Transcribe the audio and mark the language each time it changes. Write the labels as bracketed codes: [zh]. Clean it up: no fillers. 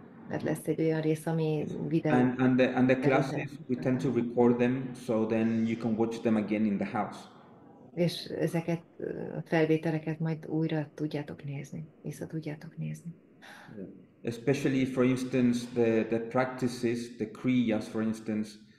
[hu] mert lesz egy olyan rész, ami videó. [en] And the classes, we tend to record them, so then you can watch them again in the house. [hu] És ezeket a felvételeket majd újra tudjátok nézni, vissza tudjátok nézni. [en] Yeah. Especially, for instance, the practices, the kriyas, for instance.